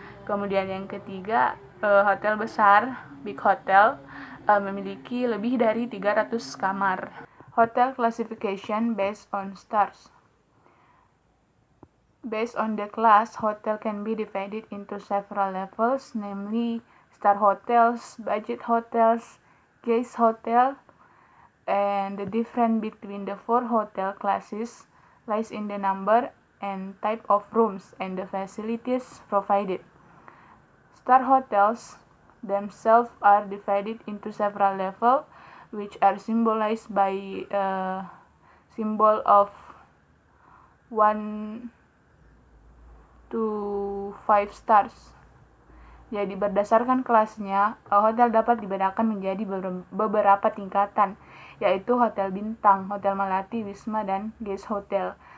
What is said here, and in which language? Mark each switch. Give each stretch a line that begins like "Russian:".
Indonesian: Kemudian yang ketiga, hotel besar,
English: big hotel,
Indonesian: memiliki lebih dari 300 kamar.
English: Hotel classification based on stars. Based on the class, hotel can be divided into several levels, namely star hotels, budget hotels, guest hotel, and the difference between the four hotel classes lies in the number and type of rooms and the facilities provided. Star hotels themselves are divided into several levels, which are symbolized by a symbol of 1 to 5 stars.
Indonesian: Jadi berdasarkan kelasnya, hotel dapat dibedakan menjadi beberapa tingkatan, yaitu hotel bintang, hotel melati, wisma, dan guest hotel.